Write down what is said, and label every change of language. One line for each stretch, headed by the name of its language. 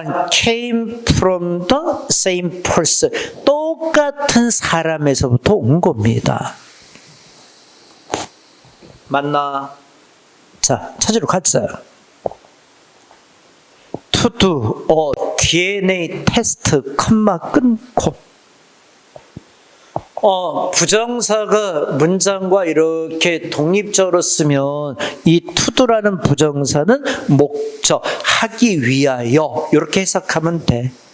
English: Came from the same person.
Korean: 똑같은 사람에서부터 온 겁니다. 맞나? 자, 찾으러 가자.
English: To do a DNA
Korean: 테스트, 컴마 끊고. 부정사가 문장과 이렇게 독립적으로 쓰면 이 투두라는 부정사는 목적, 하기 위하여 이렇게 해석하면 돼.